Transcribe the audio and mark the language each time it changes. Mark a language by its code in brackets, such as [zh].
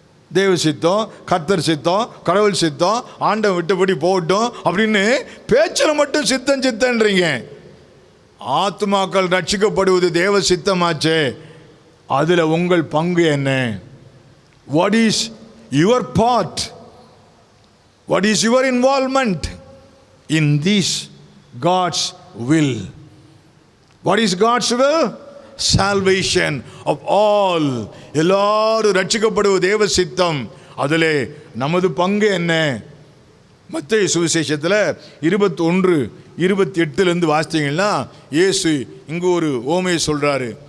[ta] தேவ சித்தம், கர்த்தர் சித்தம், கடவுள் சித்தம், ஆண்டவன் விட்டபடி போகட்டும் அப்படின்னு பேச்சில் மட்டும் சித்தம் சித்தன்றீங்க. ஆத்மாக்கள் ரட்சிக்கப்படுவது தேவ சித்தமாச்சே, அதுல உங்கள் பங்கு என்ன? [en] What is your part? What is your involvement in this God's will? What is God's will? Salvation of all. [ta] எல்லாரும் ரட்சிக்கப்படுவது தேவ சித்தம். அதிலே நமது பங்கு என்ன? மத்தேயு சுவிசேஷத்தில் 21:28 வாசித்தீங்கன்னா இயேசு இங்கு ஒரு ஓமையை சொல்றாரு.